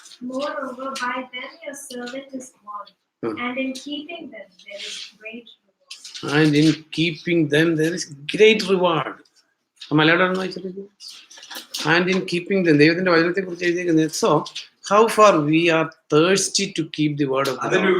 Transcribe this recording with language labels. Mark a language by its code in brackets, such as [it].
[en] Moreover, by them your servant is warned, and in keeping them there is great reward. And in keeping them there is great reward. [ml] Malayalam വായിച്ചിട്ട് [en] and in keeping them, [ml] ദൈവത്തിന്റെ വചനത്തെ കുറിച്ച് എഴുതിയിരിക്കുന്നത്. [en] So how far we are thirsty to keep the word of God.